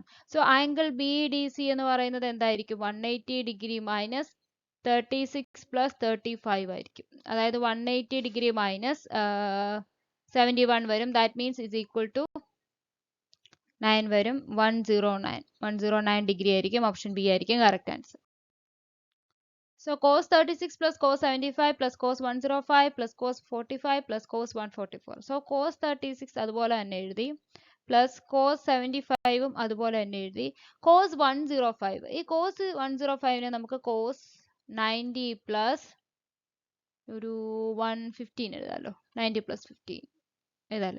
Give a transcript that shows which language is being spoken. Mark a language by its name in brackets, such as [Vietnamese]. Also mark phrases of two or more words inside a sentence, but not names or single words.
[Malayalam] സോ ആംഗിൾ BDC എന്ന് പറയുന്നത് എന്തായിരിക്കും? 180 ഡിഗ്രി മൈനസ് 36 പ്ലസ് 35 ആയിരിക്കും. അതായത് 180 ഡിഗ്രി മൈനസ് 71 വരും. [English] that means is equal to 9 വരും. [Malayalam] 109 ഡിഗ്രി ആയിരിക്കും. ഓപ്ഷൻ ബി ആയിരിക്കും [English] correct answer. So cos 36 plus cos 75 plus cos 105 plus cos 45 plus cos 144. [Malayalam] So cos 36 അതുപോലെ തന്നെ എഴുതി, പ്ലസ് cos 75ഉം അതുപോലെ തന്നെ എഴുതി. cos 105, ഈ cos 105നെ നമുക്ക് cos 90 പ്ലസ് ഒരു 115 എഴുതാമല്ലോ. 90 പ്ലസ് 15 എഴുതാമല്ലോ.